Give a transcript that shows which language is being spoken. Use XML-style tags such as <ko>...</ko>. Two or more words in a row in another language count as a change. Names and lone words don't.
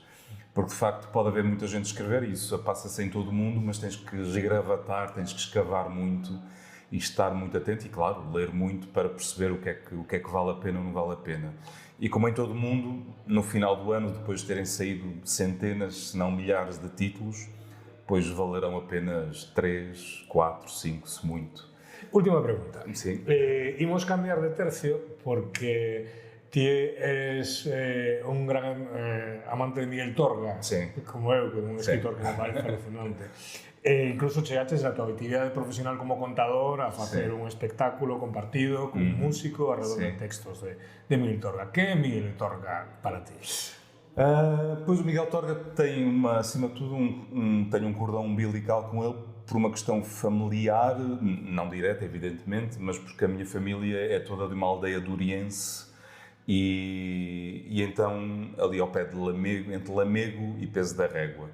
<pt>Porque, de facto, pode haver muita gente a escrever, e isso passa-se em todo o mundo, mas tens que esgravatar, tens que escavar muito e estar muito atento e, claro, ler muito para perceber o que é que vale a pena ou não vale a pena. E como em todo o mundo, no final do ano, depois de terem saído centenas, se não milhares de títulos, depois valerão apenas 3, 4, 5, se muito.</pt> <gl>Última pregunta. Sí. Imos cambiar de tercio porque ti eres un gran amante de Miguel Torga, Sí. como eu, que é un escritor que me parece alucinante. Incluso chegaches a tua actividade profesional como contador a facer un espectáculo compartido con un músico alrededor de textos de Miguel Torga. Que é Miguel Torga para ti?</gl> <pt>Pois o Miguel Torga tem acima de tudo, tem um cordão umbilical com ele por uma questão familiar, não direta, evidentemente, mas porque a minha família é toda de uma aldeia duriense e então ali ao pé de Lamego, entre Lamego e Peso da Régua.</pt>